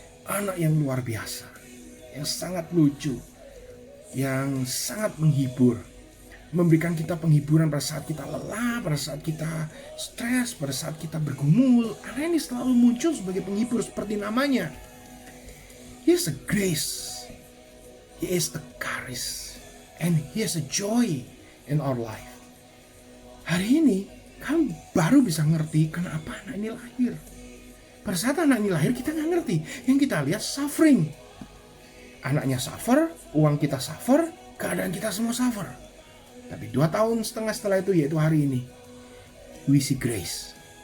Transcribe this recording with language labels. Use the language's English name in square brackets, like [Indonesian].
[Indonesian] Anak yang luar biasa, yang sangat lucu, yang sangat menghibur, memberikan kita penghiburan pada saat kita lelah, pada saat kita stres, pada saat kita bergumul. Anak ini selalu muncul sebagai penghibur seperti namanya. [English] He is a grace, he is a charis, and he is a joy in our life. [Indonesian] Hari ini kamu baru bisa ngerti kenapa anak ini lahir. Pada saat anak ini lahir kita gak ngerti. Yang kita lihat suffering. Anaknya suffer, uang kita suffer, keadaan kita semua suffer. Tapi 2,5 tahun setelah itu, yaitu hari ini, we see grace.